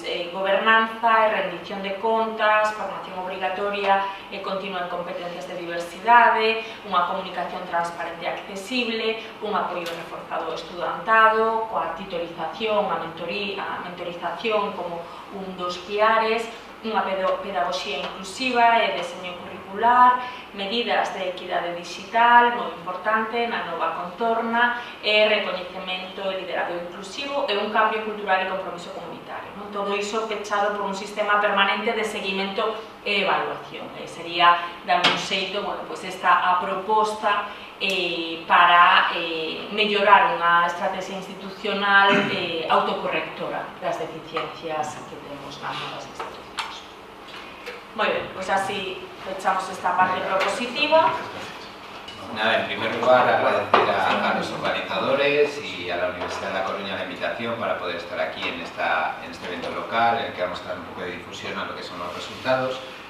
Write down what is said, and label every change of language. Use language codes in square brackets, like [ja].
[gl] gobernanza e rendición de contas, formación obrigatoria e continua en competencias de diversidade, unha comunicación transparente e accesible, un apoio reforzado ao estudantado, coa titorización, a mentorización como un dos piares, unha pedagogía inclusiva e deseño curricular, medidas de equidade digital, moi importante, na nova contorna, e recoñecemento e liderado inclusivo e un cambio cultural e compromiso comunitario. Todo iso pechado por un sistema permanente de seguimento e evaluación. Sería, dame un xeito, esta a proposta para mellorar unha estrategia institucional autocorrectora das deficiencias que temos nas novas institucións. Moi ben, pois así fechamos esta parte propositiva. [es] Nada, en primer lugar agradecer a los organizadores y a la Universidad de La Coruña la invitación para poder estar aquí en este evento local, en el que vamos a dar un poco de difusión a lo que son los resultados.